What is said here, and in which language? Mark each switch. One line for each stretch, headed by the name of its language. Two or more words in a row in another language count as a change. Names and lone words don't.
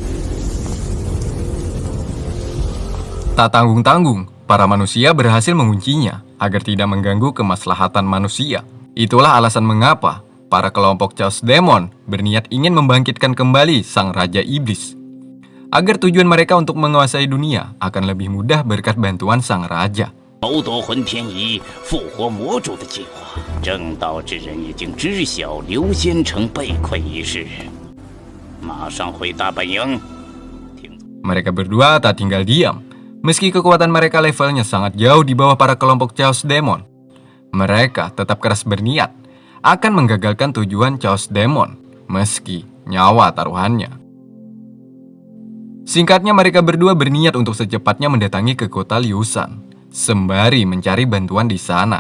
Indonesian: Tak tanggung-tanggung, para manusia berhasil menguncinya agar tidak mengganggu kemaslahatan manusia. Itulah alasan mengapa para kelompok Chaos Demon berniat ingin membangkitkan kembali sang Raja Iblis. Agar tujuan mereka untuk menguasai dunia akan lebih mudah berkat bantuan sang Raja.
Chinese: 谋夺混天仪、复活魔主的计划，正道之人已经知晓刘仙城被困一事，马上回大本营。
Indonesian: Mereka berdua tak tinggal diam. Meski kekuatan mereka levelnya sangat jauh di bawah para kelompok Chaos Demon, mereka tetap keras berniat akan menggagalkan tujuan Chaos Demon, meski nyawa taruhannya. Singkatnya, mereka berdua berniat untuk secepatnya mendatangi ke kota Liusan, sembari mencari bantuan di sana.